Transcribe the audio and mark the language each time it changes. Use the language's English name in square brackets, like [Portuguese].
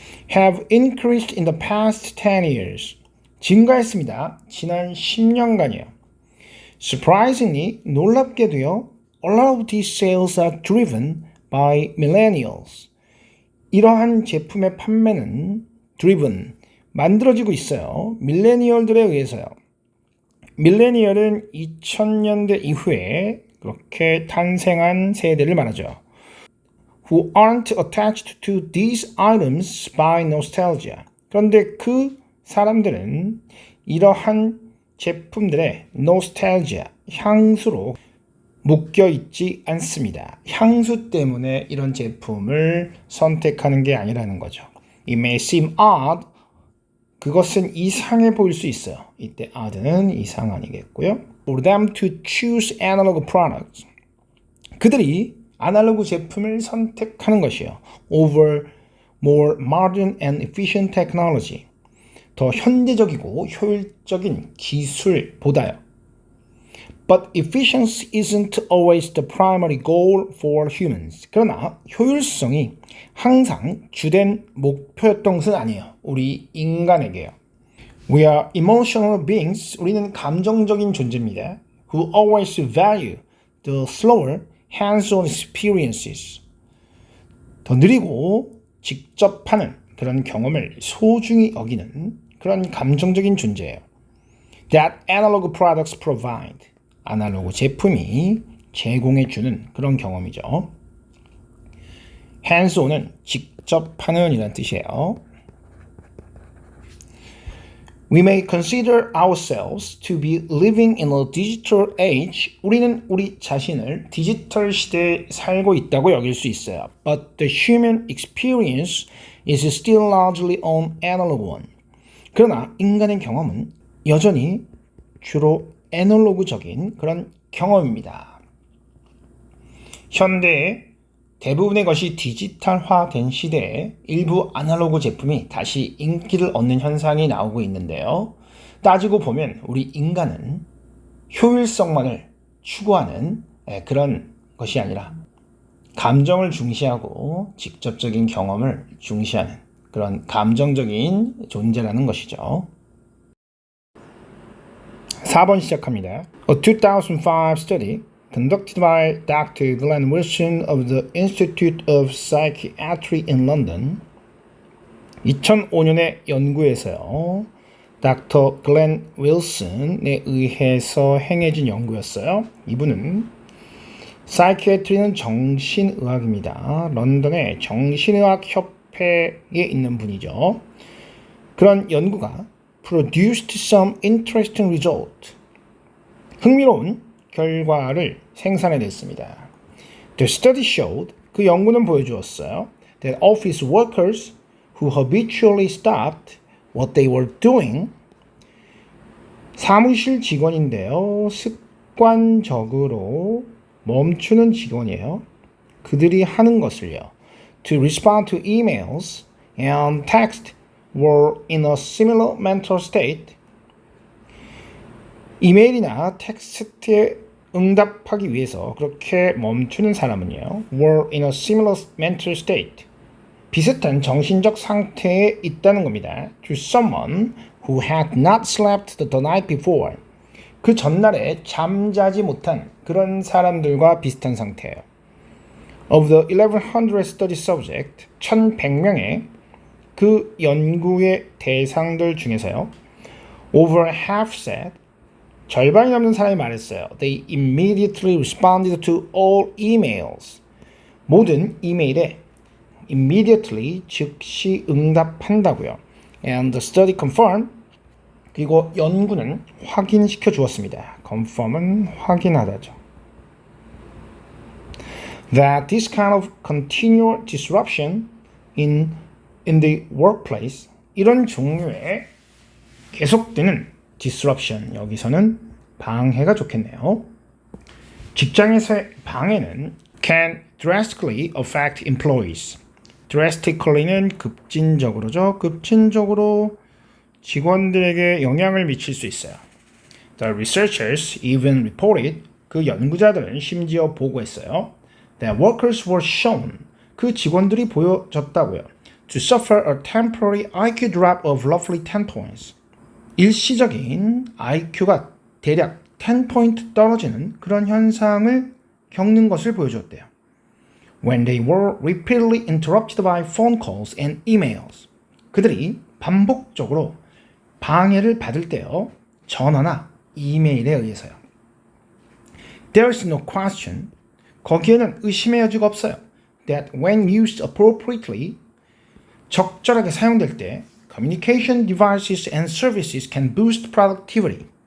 [English] have increased in the past 10 years. [Korean] 증가했습니다. 지난 10년간이요. [English] Surprisingly, [Korean] 놀랍게도요. [English] A lot of these sales are driven by millennials. [Korean] 이러한 제품의 판매는 driven, 만들어지고 있어요. 밀레니얼들에 의해서요. 밀레니얼은 2000년대 이후에 그렇게 탄생한 세대를 말하죠. [English] Who aren't attached to these items by nostalgia. [Korean] 그런데 그 사람들은 이러한 제품들의 nostalgia, 향수로 묶여 있지 않습니다. 향수 때문에 이런 제품을 선택하는 게 아니라는 거죠. [English] It may seem odd. [Korean] 그것은 이상해 보일 수 있어요. 이때 odd는 이상 아니겠고요. [English] For them to choose analog products. [Korean] 그들이 아날로그 제품을 선택하는 것이요. [English] Over more modern and efficient technology. [Korean] 더 현대적이고 효율적인 기술보다요. [English] But efficiency isn't always the primary goal for humans. [Korean] 그러나 효율성이 항상 주된 목표였던 것은 아니에요. 우리 인간에게요. [English] We are emotional beings. [Korean] 우리는 감정적인 존재입니다. [English] Who always value the slower hands-on experiences. [Korean] 더 느리고 직접 하는 그런 경험을 소중히 여기는 그런 감정적인 존재예요. [English] That analog products provide. [Korean] 아날로그 제품이 제공해주는 그런 경험이죠. hands-on은 직접 하는 이란 뜻이에요. [English] We may consider ourselves to be living in a digital age. [Korean] 우리는 우리 자신을 디지털 시대에 살고 있다고 여길 수 있어요. [English] But the human experience is still largely an analog one. [Korean] 그러나 인간의 경험은 여전히 주로 애널로그적인 그런 경험입니다. 현대의 대부분의 것이 디지털화된 시대에 일부 아날로그 제품이 다시 인기를 얻는 현상이 나오고 있는데요. 따지고 보면 우리 인간은 효율성만을 추구하는 그런 것이 아니라 감정을 중시하고 직접적인 경험을 중시하는 그런 감정적인 존재라는 것이죠. 4번 시작합니다. [English] A 2005 study conducted by Dr. Glenn Wilson of the Institute of Psychiatry in London. [Korean] 2005년의 연구에서요. 닥터 글렌 윌슨에 의해서 행해진 연구였어요. 이분은 사이키애트리는 정신의학입니다. 런던의 정신의학 협회에 있는 분이죠. 그런 연구가 [English] produced some interesting result. [Korean] 흥미로운 결과를 생산해냈습니다. [English] The study showed, [Korean] 그 연구는 보여주었어요. [English] That office workers who habitually stopped what they were doing, [Korean] 사무실 직원인데요. 습관적으로 멈추는 직원이에요. 그들이 하는 것을요. [English] To respond to emails and text were in a similar mental state. [Korean] 이메일이나 텍스트에 응답하기 위해서 그렇게 멈추는 사람은요. [English] were in a similar mental state. [Korean] 비슷한 정신적 상태에 있다는 겁니다. [English] To someone who had not slept the night before. [Korean] 그 전날에 잠자지 못한 그런 사람들과 비슷한 상태예요. [English] Of the 1100 study subject, [Korean] 1100명의 그 연구의 대상들 중에서요. [English] Over half said, [Korean] 절반이 넘는 사람이 말했어요. [English] They immediately responded to all emails. [Korean] 모든 이메일에 immediately 즉시 응답한다고요. [English] And the study confirmed. [Korean] 그리고 연구는 확인시켜 주었습니다. confirm은 확인하다죠. [English] That this kind of continual disruption in the workplace, [Korean] 이런 종류의 계속되는 disruption, 여기서는 방해가 좋겠네요. 직장에서의 방해는 [English] can drastically affect employees. [Korean] drastically는 급진적으로죠. 급진적으로 직원들에게 영향을 미칠 수 있어요. [English] The researchers even reported, [Korean] 그 연구자들은 심지어 보고했어요. [English] That workers were shown, [Korean] 그 직원들이 보여졌다고요. [English] To suffer a temporary IQ drop of roughly 10 points. [Korean] 일시적인 IQ가 대략 10포인트 떨어지는 그런 현상을 겪는 것을 보여줬대요. [English] When they were repeatedly interrupted by phone calls and emails. [Korean] 그들이 반복적으로 방해를 받을 때요. 전화나 이메일에 의해서요. [English] There is no question. [Korean] 거기에는 의심의 여지가 없어요. [English] That when used appropriately, [Korean] 적절하게 사용될 때 [English] Communication devices and services can boost productivity.